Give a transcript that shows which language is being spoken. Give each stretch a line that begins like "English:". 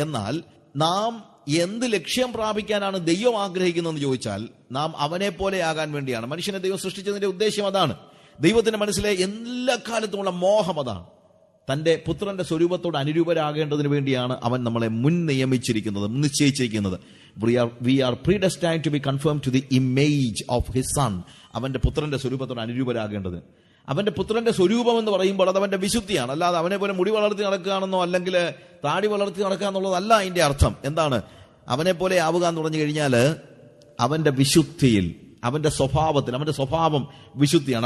Malayalam: എന്നാൽ നാം എന്ത് ലക്ഷ്യം പ്രാപിക്കാനാണ് ദൈവം ആഗ്രഹിക്കുന്നതെന്ന് ചോദിച്ചാൽ, നാം അവനെ പോലെ ആകാൻ വേണ്ടിയാണ്. മനുഷ്യനെ ദൈവം സൃഷ്ടിച്ചതിന്റെ ഉദ്ദേശം അതാണ്. ദൈവത്തിന്റെ മനസ്സിലെ എല്ലാ കാലത്തുമുള്ള മോഹം അതാണ്. തന്റെ പുത്രന്റെ സ്വരൂപത്തോട് അനുരൂപരാകേണ്ടതിന് വേണ്ടിയാണ് അവൻ നമ്മളെ മുൻ നിശ്ചയിച്ചിരിക്കുന്നത്.
English: We are predestined to be conformed to the image of his son.
Malayalam: അവന്റെ പുത്രന്റെ സ്വരൂപത്തോട് അനുരൂപരാകേണ്ടത്. അവന്റെ പുത്രന്റെ സ്വരൂപം എന്ന് പറയുമ്പോൾ അത് അവന്റെ വിശുദ്ധിയാണ്. അല്ലാതെ അവനെ പോലെ മുടി വളർത്തി നടക്കുകയാണെന്നോ അല്ലെങ്കിൽ താടി വളർത്തി നടക്കുക എന്നുള്ളതല്ല അതിന്റെ അർത്ഥം. എന്താണ് അവനെ പോലെ ആവുക എന്ന് പറഞ്ഞു കഴിഞ്ഞാൽ, അവന്റെ വിശുദ്ധിയിൽ, അവന്റെ സ്വഭാവത്തിൽ, അവന്റെ സ്വഭാവം വിശുദ്ധിയാണ്.